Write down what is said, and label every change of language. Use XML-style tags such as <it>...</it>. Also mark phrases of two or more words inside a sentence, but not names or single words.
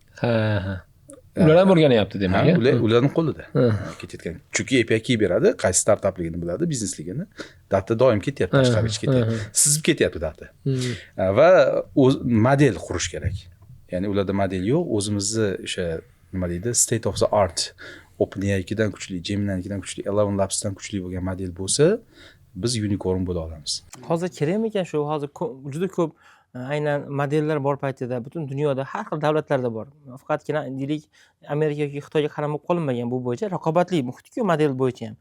<uz>Ular ham o'rganyapti demak. Ularning qo'lida ketayotgan. Chunki</uz> <en>API key</en> <uz>beradi, qaysi startapligini biladi, biznesligini. Data doim ketyapti, tashqariga ketyapti. Sizib ketyapti data. Va model qurish kerak. Ya'ni ularda model yo'q, o'zimizni o'sha nima deydi,</uz> <en>state of the art,</en> <uz>OpenAI-dan kuchli, Gemini-dan kuchli, Eleven Labs'dan kuchli bo'lgan model bo'lsa, biz unicorn bo'la olamiz. Hozir kerakmi ekan shu? Hozir juda ko'p aynan modellar bor paytida butun dunyoda har xil davlatlarda bor. Faqatgina deylik Amerika yoki Xitoyga qaramay qolinmagan bu bo'yicha raqobatli muhit-ku model bo'yicha ham.</uz>